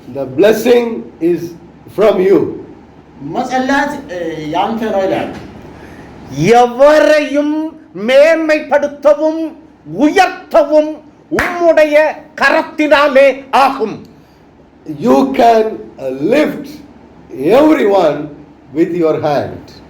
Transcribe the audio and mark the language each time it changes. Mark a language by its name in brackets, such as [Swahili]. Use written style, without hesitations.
[English] The blessing is from you. [Amharic] መጸላት ያንተ ነው ይላል። [Tamil] எவரையும் மேன்மைப்படுத்தவும் உயர்த்தவும் உம்முடைய கரத்தினாலே ஆகும். [English] You can lift everyone with your hand.